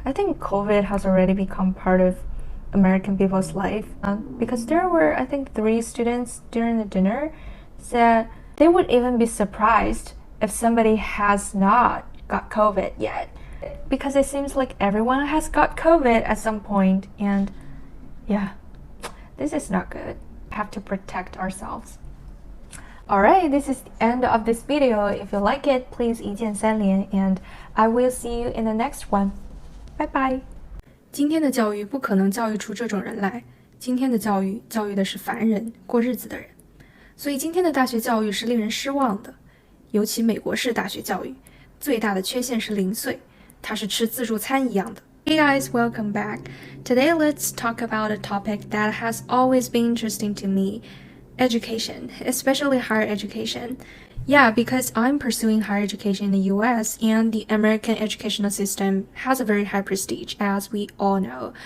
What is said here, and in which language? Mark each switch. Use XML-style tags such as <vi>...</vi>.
<en>I think COVID has already become part of American people's life because there were, I think, 3 students during the dinner said they would even be surprised if somebody has not got COVID yet, because it seems like everyone has got COVID at some point, and yeah, this is not good. We have to protect ourselves. Alright, this is the end of this video. If you like it, please</en> <zh>一键3连</zh> <en>and I will see you in the next one. Bye bye.</en> <zh>今天的教育不可能教育出这种人来，今天的教育教育的是凡人，过日子的人。所以今天的大学教育是令人失望的，尤其美国式大学教育，最大的缺陷是零碎，它是吃自助餐一样的。</zh> <en>Hey guys, welcome back. Today let's talk about a topic that has always been interesting to me, education, especially higher education. Yeah, because I'm pursuing higher education in the US and the American educational system has a very high prestige, as we all know.</en>